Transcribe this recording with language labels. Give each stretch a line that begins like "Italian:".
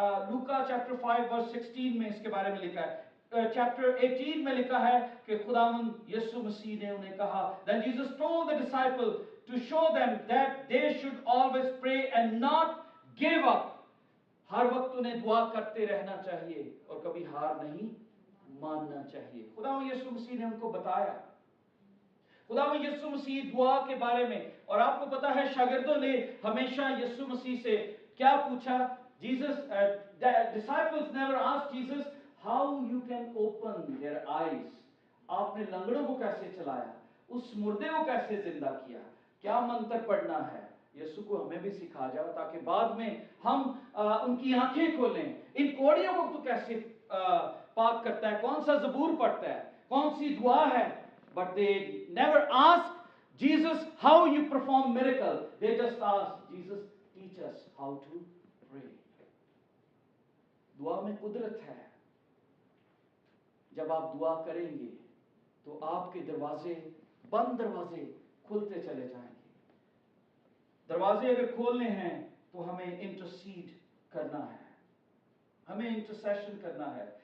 Hindi: लूका chapter 5 verse 16 में इसके बारे में लिखा है। चैप्टर 18 में लिखा है कि खुदावंद यीशु मसीह ने उन्हें कहा,
English: that Jesus told the disciple to show them that they should always pray and not give up.
Hindi: हर वक्त उन्हें दुआ करते रहना चाहिए और कभी हार नहीं मानना चाहिए। खुदावंद यीशु मसीह ने उनको बताया। खुदावंद यीशु मसीह दुआ के बारे में, और आपको पता है शागिर्दों ने हमेशा यीशु मसीह से क्या पूछा?
English: Jesus, disciples never asked Jesus how you can open their eyes.
Hindi: आपने लंगड़ों को कैसे चलाया, उस मुर्दे को कैसे जिंदा किया, क्या मंत्र पढ़ना है? यीशु को हमें भी सिखा जाओ ताकि बाद में हम उनकी आंखें खोलें। इन कोड़ियों को तो कैसे पाक करता है, कौन सा ज़बूर पढ़ता है, कौन सी दुआ है?
English: But they never ask Jesus how you perform miracle. They just ask Jesus, teach us how to pray.
Hindi: दुआ में कुदरत है। जब आप दुआ करेंगे तो आपके दरवाजे, बंद दरवाजे खुलते चले जाएंगे। दरवाजे अगर खोलने हैं तो हमें इंटरसीड करना है, हमें इंटरसेशन करना है।